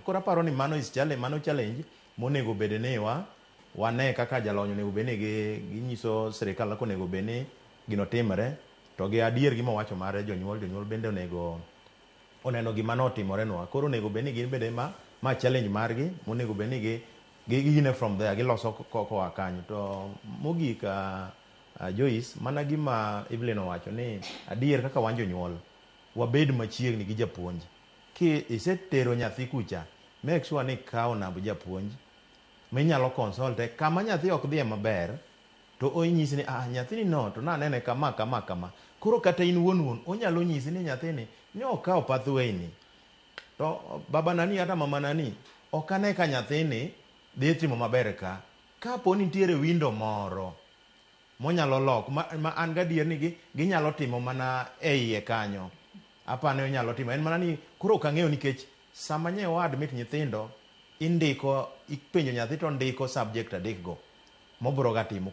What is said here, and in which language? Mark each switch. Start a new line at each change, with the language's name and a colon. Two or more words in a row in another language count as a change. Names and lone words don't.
Luo (Kenya and Tanzania): Koro aparo ni mano challenge monego bed ni wane kaka jalony onego bed ni ginyiso sirikal kaka onego bed ni gino timre to gi adier gima wacho mare jonyuol bende onego oneno gima notimore nwa. Koro onego bed ni gin bende ma challenge margi monego bed ni gine
English: from there
Luo (Kenya and Tanzania): giloso koa kanyo. To mogik Joyce, mana gima Evelyn owacho ni adier kaka wan jonyuol wabed machiegni gi japuonj. Ki isetero nyathi kucha,
English: make sure
Luo (Kenya and Tanzania): ni ikawo namba japuonj minyalo consulte kama nyathi ok dhiye maber to onyisi ni nyathini no to nanene kama. Koro kata in wuon onyalo nyisi ni nyathini ne okawo pathway ni. To baba nani hata mama nani ok ane ka nyathini dhi timo maber ka. Kapo nitiere window moro monyalo lok ma an gadier ni ginyalo timo mana e iye kanyo. Apane onyalo timo en mana ni koro ok ang'eyo nikech sama nyewa admit nyithindo indiko ipenjo nyathi to ndiko subject adek go mobro ga timo.